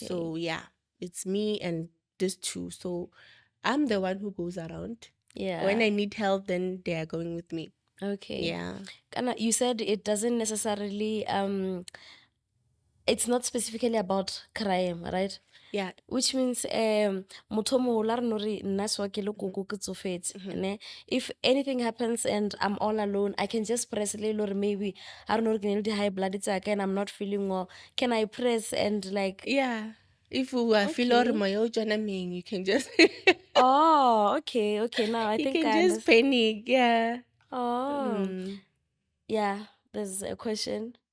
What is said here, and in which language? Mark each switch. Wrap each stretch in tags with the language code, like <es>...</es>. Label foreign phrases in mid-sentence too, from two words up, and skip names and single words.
<en>So yeah, it's me and these two. So I'm the one who goes around. Yeah. When I need help, then they are going with me. Okay. Yeah. Kana, you said it doesn't necessarily it's not specifically about crime, right? Yeah. Which means</en> <tn>motho o moholo a re no re nna sewa ke le koko ke tsofetse, ne?</tn> <en>If anything happens and I'm all alone, I can just press</en> <tn>le le gore</tn> <en>maybe I don't know</en> <tn>ke na le di-high blood tsaka</tn> <en>and I'm not feeling well. Can I press and like Yeah. If you feel or okay. you can just Oh, okay, now I you think can I just understand. panic. Yeah. Oh, yeah, there's a question.</en>